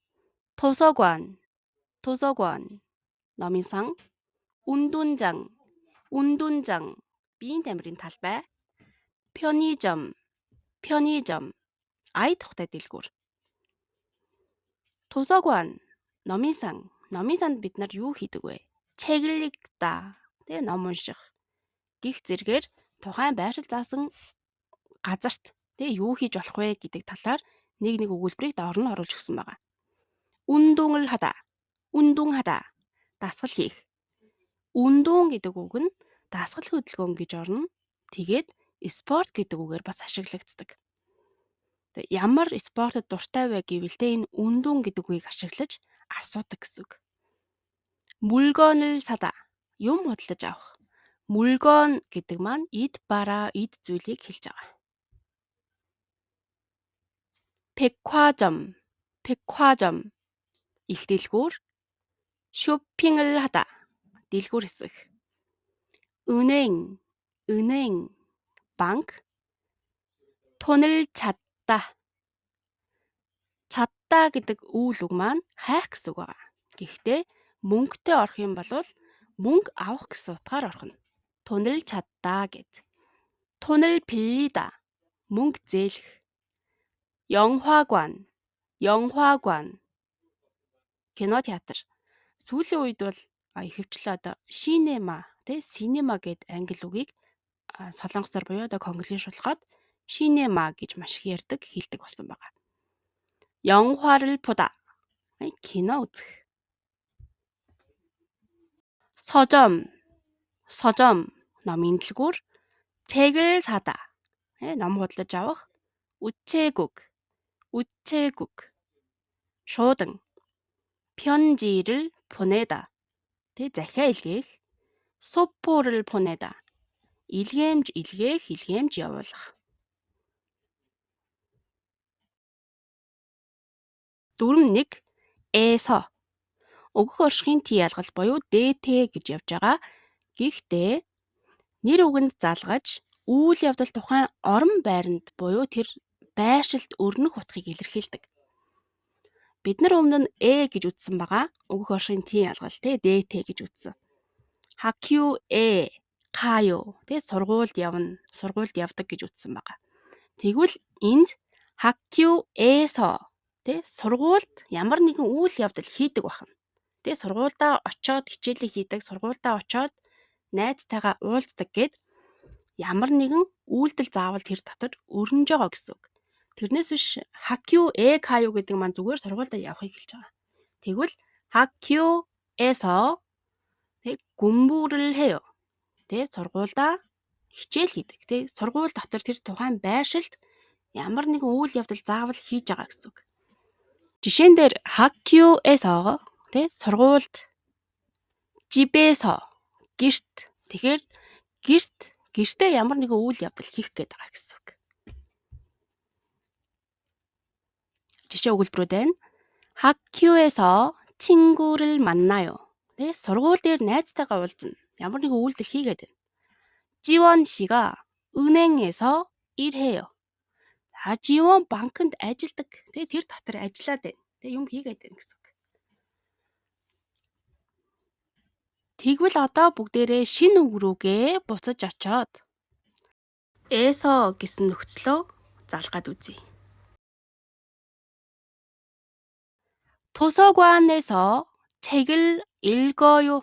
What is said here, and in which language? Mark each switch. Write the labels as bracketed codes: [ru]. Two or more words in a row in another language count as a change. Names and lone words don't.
[mn] 도서관 номын сан. 운동장 биеийн тамирын талбай. 편의점 ая тухтай дэлгүүр. 도서관 номын санд бид нар юу хийдэг вэ? [ko] 책을 읽다. [mn] Тэгээ ном унших. Гих зэргээр тухайн байршил заасан газарт тэгээ юу хийж болох вэ гэдэг талаар нэг өгүүлбэрийг доор нь оруулж өгсөн байгаа. [ko] 운동을 하다. [mn] Дасгал хийх. 운동 гэдэг үг нь дасгал хөдөлгөөн гэж орно. Тэгээд спорт гэдэг үгээр бас ашиглагддаг. Ямар спортод дуртай вэ гэвэл энэ 운동 гэдэг үгийг ашиглаж асуудаг гэсэн үг. [ko] 물건을 사다. [mn] Юм худалдаж авах. 물건 гэдэг маань эд зүйлийг хэлж байгаа. 백화점 их дэлгүүр. [ko] 쇼핑을 하다. [mn] дэлгүүр хэсэг. 은행 банк. [ko] 돈을 찾다 [mn] гэдэг үйл үг маань хайх гэсэн үг байгаа. Гэхдээ мөнгөтэй орох юм бол мөнгө авах гэсэн утгаар орхино. [ko] 돈을 찾다 гэд. 돈을 빌리다. [mn] мөнгө зээлэх. 영화관 кино театр. Сүүлийн үед бол ихэвчлэн синема гэд англи үгийг солонгосоор буюу конглишуулахад синема гэж маш их хэлдэг болсон байгаа. [ko] 영화를 보다. [mn] кино үзэх. 서점 номын дэлгүүр. [ko] 책을 사다. [mn] ном худалдаж авах. 우체국 шуудан. [ko] 편지를 보내다. [mn] захиа илгээх. [ko] 소포를 보내다. [mn] илгээмж явуулах. 4.1 өгөх оршихын T ялгал буюу dt гэж явж байгаа. Гэхдээ нэр үгэнд залгаж үйл явдал тухайн орон байранд буюу тэр байршилд өрнөх утгыг илэрхийлдэг. Бид нар өмнө нь гэж үтсэн байгаа. Өгөх оршихын T ялгал dt гэж үтсэн. [ko] 학교에 가요. [mn] сургуульд явдаг гэж үтсэн байгаа. Тэгвэл энд 학교에서 сургуульд ямар нэгэн үйл явдал хийдэг байна. Сургуульдаа очоод хичээлээ хийдэг, сургуульдаа очоод найзтайгаа уулздаг гэд ямар нэгэн үйлдэл заавал тэр дотор өрнөж байгаа гэсэн үг. Тэрнээс биш [ko] 학교에 가요 [mn] гэдэг маань зүгээр сургуульдаа явахыг хэлж байгаа. [ko] Тэгвэл 학교에서 공부를 해요. [mn] сургуульдаа хичээл хийдэг. Сургууль дотор тэр тухайн байршилд ямар нэгэн үйл явдал заавал хийж байгаа гэсэн үг. Жишээн дээр 학교에서 сургуульд, 집에서 гэрт. Тэгэхээр гэртээ ямар нэгэн үйл явдал хийх гээд байгаа гэсэн үг. жишээ өгүүлбэрүүд байна. [ko] 학교에서 친구를 만나요. [mn] сургууль дээр найзтайгаа уулзна. ямар нэгэн үйлдэл хийгээд байна. [ko] 지원 씨가 은행에서 일해요. [mn] 지원 банкнд ажилладаг. Тэр дотор ажиллаад байна. Юм хийгээд байна гэсэн үг. Тэгвэл одоо бүгдээрээ шинэ үг рүүгээ буцаж очоод 에서 гэсэн нөхцлөө залгаад үзье. [ko] 도서관에서 책을 읽어요.